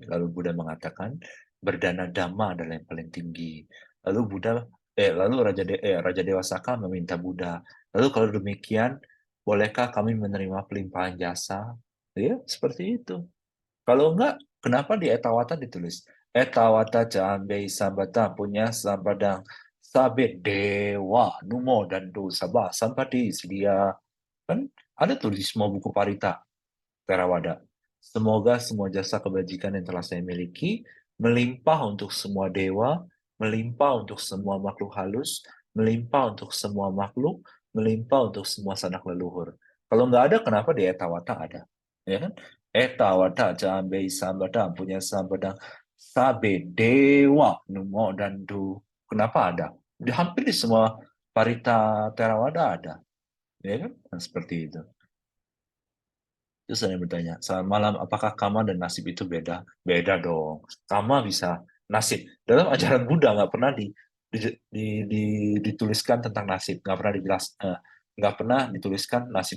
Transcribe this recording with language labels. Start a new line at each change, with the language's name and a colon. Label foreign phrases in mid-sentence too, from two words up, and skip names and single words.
Indonesian: Lalu Buddha mengatakan, berdana dhamma adalah yang paling tinggi. Lalu lalu Raja Dewa Saka meminta Buddha, lalu kalau demikian, bolehkah kami menerima pelimpahan jasa? Ya, seperti itu. Kalau enggak, kenapa di Etawata ditulis?
Pali: Etawata jambe sambata punya sampadang sabe dewa numo dan do sabah sampati sedia.
Indonesian: Kan ada tuh di semua buku parita. Theravada. Semoga semua jasa kebajikan yang telah saya miliki melimpah untuk semua dewa, melimpah untuk semua makhluk halus, melimpah untuk semua makhluk, melimpah untuk semua sanak leluhur. Kalau nggak ada, kenapa di Etawata ada? Ya kan?
Pali: Etawata jambe sambada punya sambada sabe dewa numo dan du.
Indonesian: Kenapa ada? Hampir di semua parita Theravada ada. Ya kan? Nah, seperti itu. Terus saya bertanya, selamat malam, apakah karma dan nasib itu beda? Beda dong. Karma bisa, nasib. Dalam ajaran Buddha nggak pernah dituliskan tentang nasib, nggak pernah nggak pernah dituliskan nasib.